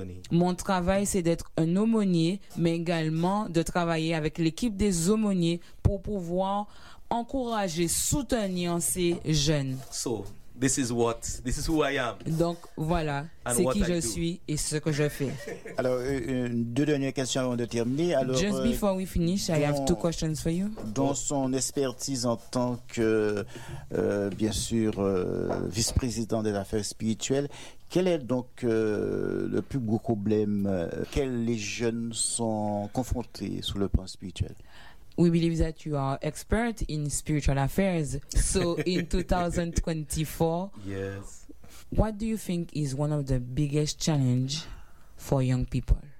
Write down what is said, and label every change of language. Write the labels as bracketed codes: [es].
[fr] Mon travail c'est d'être un aumônier, mais également de travailler avec l'équipe des aumôniers pour pouvoir encourager, soutenir ces jeunes. [en] So, this is who I am. [fr] Donc voilà, c'est qui je suis et ce que je fais. Alors, deux dernières questions avant de terminer. Alors, [en] just before we finish, I have two questions for you. [fr] Dans son expertise en tant que, bien sûr, vice-président des affaires spirituelles, quel est donc le plus gros problème auxquels les jeunes sont confrontés sur le plan spirituel? [en] We believe that you are expert in spiritual affairs. So in 2024, yes. What do you think is one of the biggest challenge for young people?